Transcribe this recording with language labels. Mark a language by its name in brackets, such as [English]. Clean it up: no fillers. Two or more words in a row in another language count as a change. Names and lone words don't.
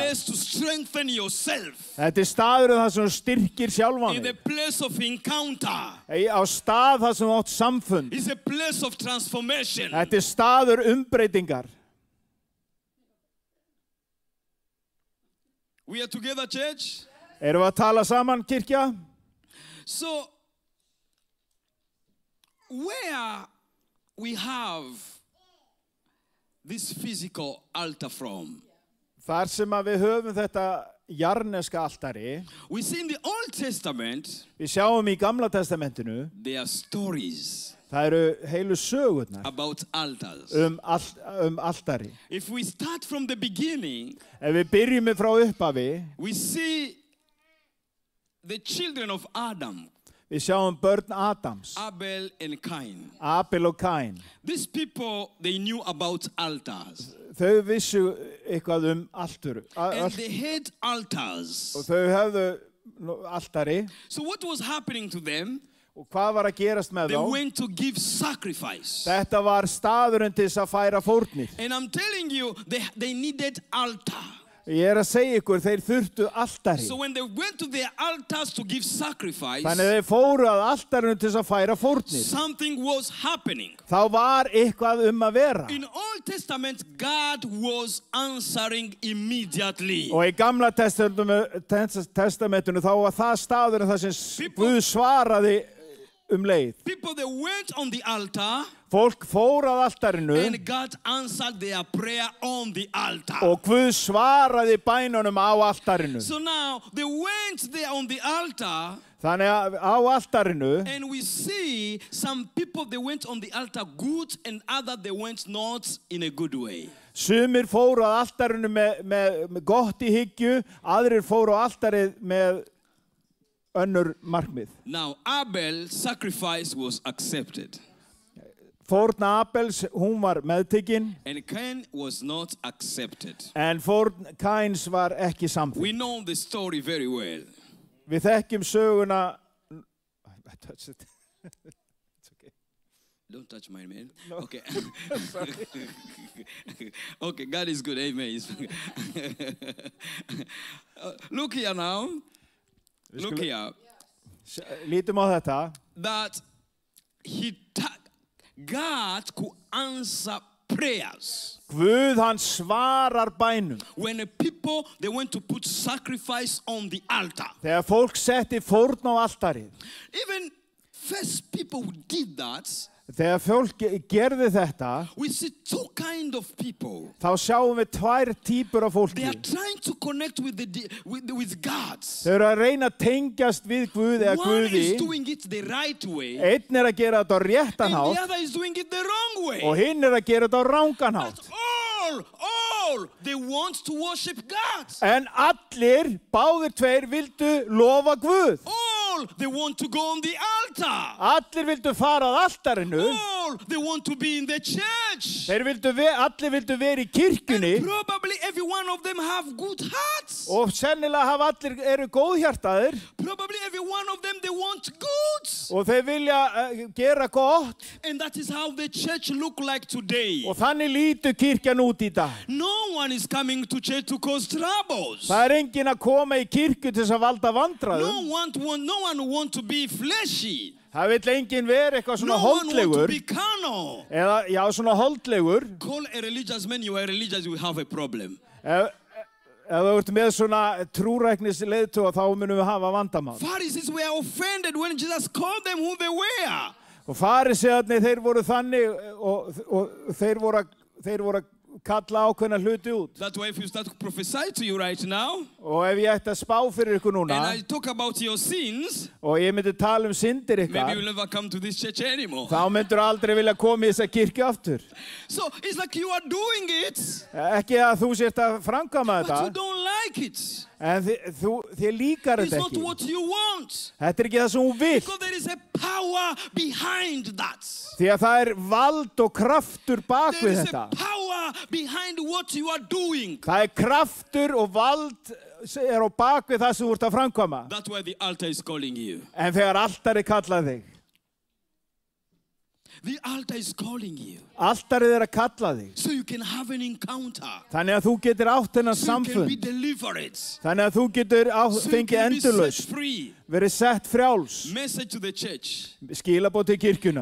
[English] It's a place to strengthen yourself. [Icelandic] Þetta staðurinn þar sem þú styrkir sjálfan þig. [English] It's a place of encounter. [Icelandic] Á stað þar sem þú átt samfund. [English] It's a place of transformation. [Icelandic] Þetta staður umbreytingar. [English] We are together, church. [Icelandic] Erum við að tala saman, kirkja? [English] So, where we have this physical altar from? [Icelandic] Þar sem að við höfum þetta jarneska altari. [English] We see in the Old Testament. [Icelandic] Við sjáum í Gamla testamentinu. [English] There are stories. [Icelandic] Það heilu sögurnar. [English] About altars. [Icelandic] Altari. [English] If we start from the beginning. [Icelandic] Ef við byrjum frá upphafi. [English] We see the children of Adam. [Icelandic] Við sjáum börn Adams. [English] Abel and Cain. [Icelandic] Abel og Cain. [English] These people, they knew about altars. [Icelandic] Þau vissu eitthvað alturu. [English] And they had altars. [Icelandic] Og þau höfðu altari. [English] So what was happening to them? [Icelandic] Og hvað var að gerast með þá? [English] They went to give sacrifice. [Icelandic] Þetta var staðurinn til þess að færa fórnir. [English] And I'm telling you, they needed altar. [Icelandic] Ég að segja ykkur, þeir þurftu altari. [English] So when they went to their altars to give sacrifice, [Icelandic] þannig þeir fóru að altarinu til þess að færa fórnir. [English] Something was happening. [Icelandic] Þá var eitthvað að vera. [English] In Old Testament, God was answering immediately. [Icelandic] Og í Gamla testamentinu þá var það staðurinn þar sem Guð svaraði leið. [English] People they went on the altar. [Icelandic] Fólk fór að altarinu. [English] And God answered their prayer on the altar. [Icelandic] Og Guð svaraði bænunum á altarinu. [English] So now they went there on the altar. [Icelandic] Þannig að á altarinu. [English] And we see some people they went on the altar good and other they went not in a good way. [Icelandic] Sumir fóru að altarinu með gott í hyggju, aðrir fóru á altarið með önnur markmið. [English] Now Abel's sacrifice was accepted. [Icelandic] Fórn Abels, hún var meðtekin. [English] And Cain was not accepted. [Icelandic] En fórn Cains var ekki samþykkt. [English] We know the story very well. [Icelandic] Við þekkjum söguna. [English] I touched it. It's okay. Don't touch mine, man. No. Okay. Okay, God is good. Amen. Look here now. Look here. [Icelandic] Lítum á þetta. [English] That God could answer prayers. [Icelandic] Guð hann svarar bænum. [English] When the people they went to put sacrifice on the altar. [Icelandic] Þegar fólk setti fórn á altarið. [English] Even first people who did that. [Icelandic] Þegar fólk gerði þetta, [English] we see two kinds of people. [Icelandic] þá sjáum við tvær típur af [English] They [Icelandic] fólki. [English] are trying to connect with with God. [Icelandic] Þau eru að reyna að tengjast við Guð eða [English] One is [Icelandic] Guði. [English] doing it the right way, [Icelandic] Einn að gera þetta á réttan [English] and the [Icelandic] hátt [English] other is doing it the wrong way. [Icelandic] og hinn að gera þetta á rángan hátt. [English] But all they want to worship God. [Icelandic] En allir, báðir tveir, vildu lofa Guð. [English] All they want to go on the altar. [Icelandic] Allir vildu fara að altarinu. [English] All they want to be in the church. [Icelandic] Allir vildu vera í kirkjunni. [English] Probably every one of them have good hearts. [Icelandic] Og sennilega hafa allir eru góðhjartaðir. [English] Probably every one of them they want good. [Icelandic] Og þeir vilja gera gott. [English] And that is how the church look like today. [Icelandic] Og þannig lítur kirkjan út í dag. [English] No one is coming to church to cause troubles. [Icelandic] Það enginn að koma í kirkju til þess að valda vandræðum. [English] No one want to be fleshy. [Icelandic] Það vill enginn vera eitthvað svona [English] No one want to [Icelandic] holdlegur. [English] be carnal. [Icelandic] Eða, já, svona holdlegur. [English] Call a religious man, you are religious, you have a problem. [Icelandic] Ef þú ert með svona trúræknis leiðtoga, þá munum við hafa vandamál. [English] Pharisees were offended when Jesus called them who they were. [Icelandic] Og farisearnir, þeir voru þannig og þeir voru að kalla ákveðna hluti út. [English] That's why if you start to prophesy to you right now, [Icelandic] Og ef ég ætti að spá fyrir ykkur núna, [English] and I talk about your sins, [Icelandic] og ég myndi tala syndir [English] maybe [Icelandic] ykkar, [English] you'll never come to this church anymore. [Icelandic] þá myndur aldrei vilja koma í þessa kirkju aftur. [English] So it's like you are doing it, [Icelandic] Ekki að þú sért að framkvæma [English] but you [Icelandic] þetta, [English] don't like it. [Icelandic] en þér líkar [English] It's [Icelandic] þetta [English] not [Icelandic] ekki. [English] what you want. [Icelandic] Þetta ekki það sem hún vill. [English] Because there is a power behind that. [Icelandic] Því að það vald og kraftur bak [English] There [Icelandic] við [English] is [Icelandic] þetta. [English] a power behind what you are doing. [Icelandic] Það kraftur og vald á bak við það sem þú ert að framkvæma. [English] That's why the altar is calling you. [Icelandic] En þegar altari kalla þig, [English] The altar is calling you. [Icelandic] altarið að kalla þig, [English] So you can have an encounter. [Icelandic] þannig að þú getur átt þennan [English] So you can be [Icelandic] samfund, [English] delivered. [Icelandic] þannig að þú getur [English] So you [Icelandic] fengið [English] can be set [Icelandic] endurlaust, [English] free. [Icelandic] verið sett frjáls, [English] Message to the church. [Icelandic] skilabóð til kirkjunar.